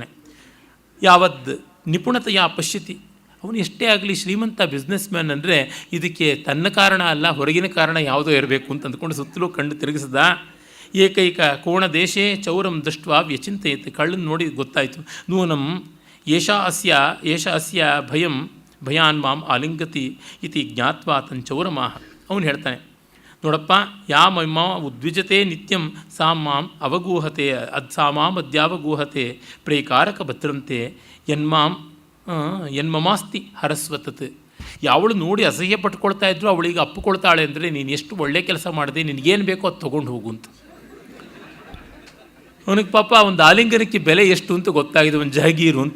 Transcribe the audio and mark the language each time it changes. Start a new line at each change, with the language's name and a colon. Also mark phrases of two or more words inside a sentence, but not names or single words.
Sanskrit: ಯಾವದ್ ನಿಪುಣತೆಯ ಪಶ್ಯತಿ.
Kannada: ಅವನು ಎಷ್ಟೇ ಆಗಲಿ ಶ್ರೀಮಂತ
English: business man
Kannada: ಅಂದರೆ ಇದಕ್ಕೆ ತನ್ನ ಕಾರಣ ಅಲ್ಲ, ಹೊರಗಿನ ಕಾರಣ ಯಾವುದೋ ಇರಬೇಕು ಅಂತ ಅಂದ್ಕೊಂಡು ಸುತ್ತಲೂ ಕಣ್ಣು ತಿರುಗಿಸಿದ.
Sanskrit: ಏಕೈಕ ಕೋಣ ದೇಶೇ ಚೌರಂ ದೃಷ್ಟ ವ್ಯಚಿಂತೆಯತೆ.
Kannada: ಕಳ್ಳನ್ನು ನೋಡಿ ಗೊತ್ತಾಯಿತು.
Sanskrit: ನೂನಂ ಏಷ ಅಸ್ಯ ಭಯಾನ್ ಮಾಂ ಆಲಿಂಗತಿ ಇತಿ ಜ್ಞಾತ್ವಾ ತನ್ ಚೌರಮಾಹ.
Kannada: ಅವನು ಹೇಳ್ತಾನೆ, ನೋಡಪ್ಪ,
Sanskrit: ಯಾ ಮಮ್ಮ ಉದ್ವಿಜತೆ ನಿತ್ಯಂ ಸಾ ಮಾಂ ಅವಗೂಹತೆ ಸಾ ಮಾಂ ಅದ್ಯಾವಗೂಹತೆ ಪ್ರೇಕಾರಕ ಭದ್ರಂತೆ ಯನ್ಮಮಾಸ್ತಿ ಹರಸ್ವತತ್.
Kannada: ಯಾವಳು ನೋಡಿ ಅಸಹ್ಯ ಪಟ್ಕೊಳ್ತಾ ಇದ್ರು ಅವಳಿಗೆ ಅಪ್ಪುಕೊಳ್ತಾಳೆ ಅಂದರೆ ನೀನು ಎಷ್ಟು ಒಳ್ಳೆ ಕೆಲಸ ಮಾಡಿದೆ, ನಿನಗೇನು ಬೇಕೋ ಅದು ತೊಗೊಂಡು ಹೋಗು ಅಂತ. ಅವನಿಗೆ ಪಾಪ ಒಂದು ಆಲಿಂಗನಕ್ಕೆ ಬೆಲೆ ಎಷ್ಟು ಅಂತ ಗೊತ್ತಾಗಿದೆ, ಒಂದು ಜಹಗೀರು ಅಂತ.